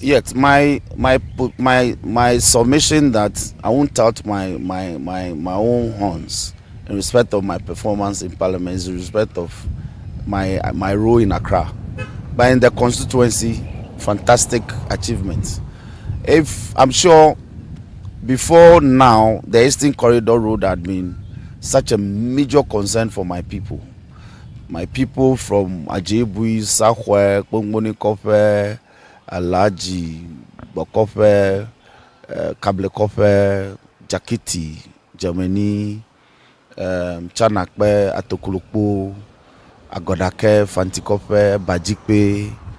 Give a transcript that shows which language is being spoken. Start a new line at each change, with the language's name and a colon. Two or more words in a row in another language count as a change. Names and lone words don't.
English: Yes, my submission that I won't tout my own horns in respect of my performance in Parliament, in respect of my role in Accra. But in the constituency, fantastic achievements. If I'm sure before now, the Eastern Corridor Road had been such a major concern for my people. My people from Ajebui, Sahwe, Kpongboni Kofe, Alaji, Bokofe, Kable Kofe, Jakiti, Germany, Chanakpe, Atokulukpo, Agodake, Fantikofe, Bajikpe,